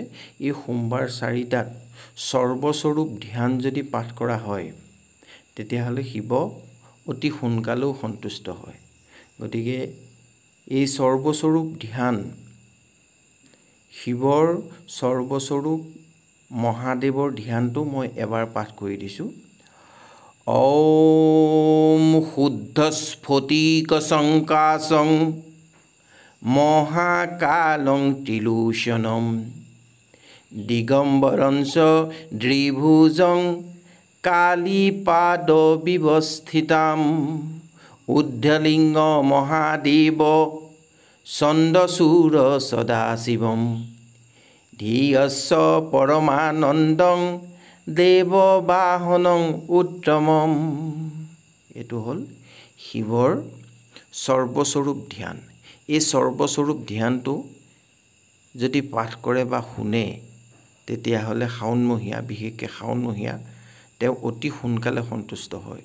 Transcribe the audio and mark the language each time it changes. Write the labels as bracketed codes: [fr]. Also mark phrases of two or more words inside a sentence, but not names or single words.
[as] এই সোমবাৰ 4টাত সৰ্বস্বৰূপ ধ্যান যদি পাঠ কৰা হয়, তেতিয়াহ'লে শিৱ অতি সোনকালেও সন্তুষ্ট হয়। গতিকে এই সৰ্বস্বৰূপ ধ্যান, শিৱৰ সৰ্বস্বৰূপ মহাদেৱৰ ধ্যানটো মই এবাৰ পাঠ কৰি দিছোঁ। [sa] ॐ शुद्धस्फटिकसङ्काशं महाकालं त्रिलोचनं दिगम्बरं च द्विभुजं कालीपादविवस्थितम् उद्धलिङ्गं महादेव चण्डशूर सदाशिवं धियस्य परमानन्दं দেৱবাহনং উত্তমম। [as] এইটো হ'ল শিৱৰ সৰ্বস্বৰূপ ধ্যান। এই সৰ্বস্বৰূপ ধ্যানটো যদি পাঠ কৰে বা শুনে, তেতিয়াহ'লে শাওণমহীয়া, বিশেষকৈ শাওণমহীয়া তেওঁ অতি সোনকালে সন্তুষ্ট হয়।